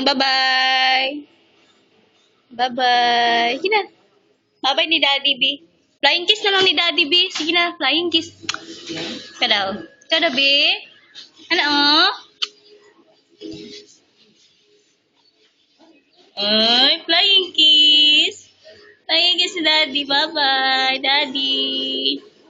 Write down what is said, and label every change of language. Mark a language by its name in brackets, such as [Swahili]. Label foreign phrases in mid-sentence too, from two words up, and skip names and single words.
[English] Bye-bye. Bye-bye. [Filipino] Sige na. Bye-bye ni Daddy, be. [English] Flying kiss [Filipino] na lang ni Daddy, be. Sige na, [English] flying kiss. [Filipino] Kadaw. Ikaw na, be. Ano, oh? Ay, [English] flying kiss. Flying kiss si Daddy. Bye-bye, Daddy.